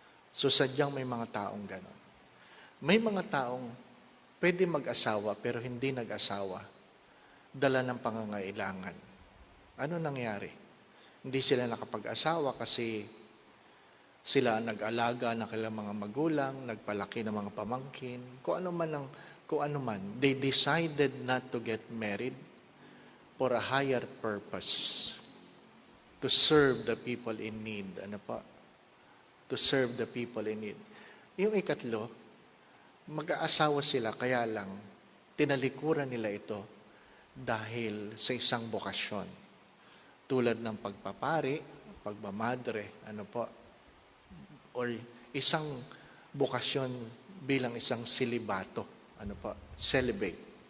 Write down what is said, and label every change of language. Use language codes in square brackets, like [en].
[tl] So sadyang may mga taong ganon. May mga taong pwede mag-asawa pero hindi nag-asawa, dala ng pangangailangan. Ano nangyari? Hindi sila nakapag-asawa kasi sila ang nag-alaga ng kanilang mga magulang, nagpalaki ng mga pamangkin, kung ano man. [en] They decided not to get married for a higher purpose. To serve the people in need. To serve the people in need. [tl] Yung ikatlo, mag-aasawa sila, kaya lang, tinalikuran nila ito dahil sa isang bokasyon. Tulad ng pagpapari, pagmamadre, or isang bokasyon bilang isang silibato, celibate.